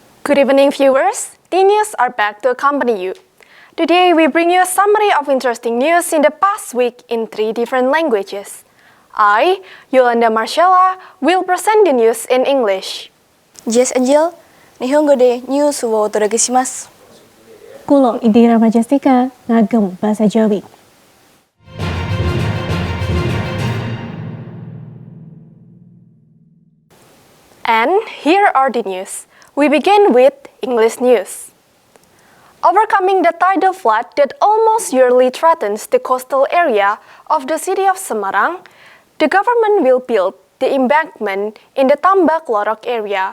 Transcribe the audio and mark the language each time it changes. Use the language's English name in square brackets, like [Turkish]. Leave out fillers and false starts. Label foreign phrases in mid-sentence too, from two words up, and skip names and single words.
[English] Good evening, viewers. T-News are back to accompany you. Today, we bring you a summary of interesting news in the past week in 3 different languages. I, Yolanda Marcella, will present the news in English. [Japanese] Yes, Angel. 日本語でニュースをおとらげします. [Javanese] Kulo Indira Majastika ngagem bahasa Jawi. [English] And here are the news. We begin with English news. Overcoming the tidal flood that almost yearly threatens the coastal area of the city of Semarang, the government will build the embankment in the Tambak Lorok area.